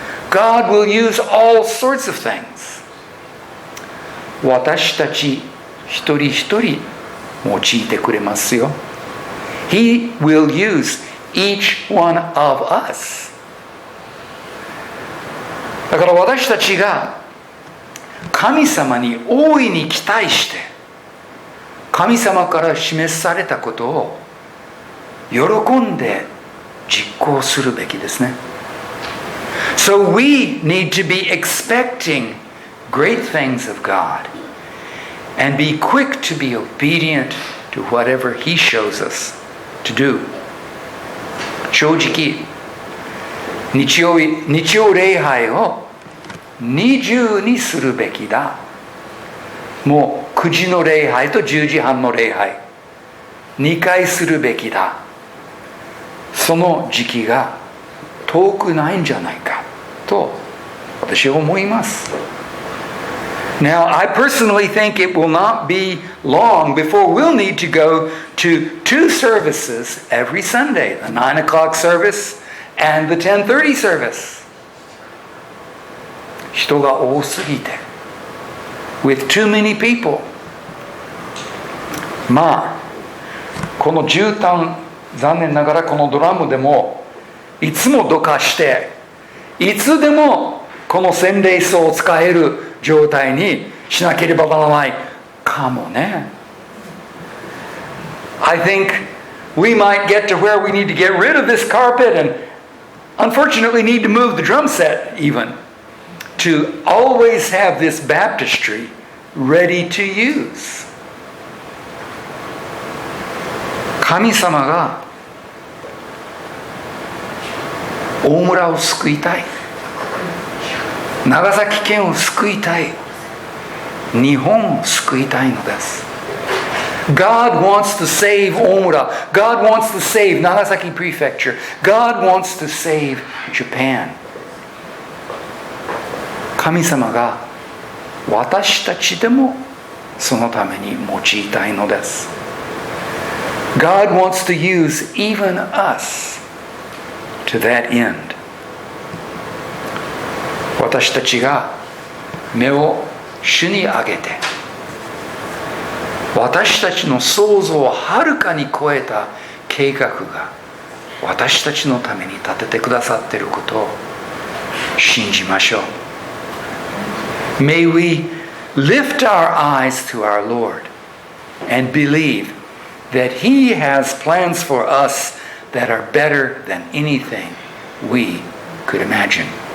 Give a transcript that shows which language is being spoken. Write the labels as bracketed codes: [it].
[en] God will use all sorts of things. [ja] 私たち一人一人用いてくれますよ。 [en] He will use each one of us. [ja] だから私たちが神様に大いに期待して神様から示されたことを喜んで実行するべきですね。 [en] So we need to be expecting great things of God and be quick to be obedient to whatever He shows us to do. [ja] 正直、日曜礼拝を20にするべきだ。もう9時の礼拝と10時半の礼拝2回するべきだ。その時期が遠くないんじゃないかと私は思います。 [en] Now, I personally think it will not be long before we'll need to go to 2 services every Sunday, the 9 o'clock service and the 10:30 service. [ja] 人が多すぎて [en] with too many people. [ja] まあこの絨毯、残念ながらこのドラムでもいつもどかしていつでもこの洗礼槽を使える状態にしなければならないかもね。 [en] I think we might get to where we need to get rid of this carpet and unfortunately need to move the drum set even to always have this baptistry ready to use. [ja] 神様が大村を救いたい、長崎県を救いたい、日本を救いたいのです。 [en] God wants to save Omura. God wants to save Nagasaki Prefecture. God wants to save Japan. [ja] 神様が私たちでもそのために用いたいのです。 [en] God wants to use even us to that end. [ja] 私たちが目を主に上げて私たちの想像をはるかに超えた計画が私たちのために立ててくださっていることを信じましょう。 [en] May we lift our eyes to our Lord and believe that He has plans for us that are better than anything we could imagine.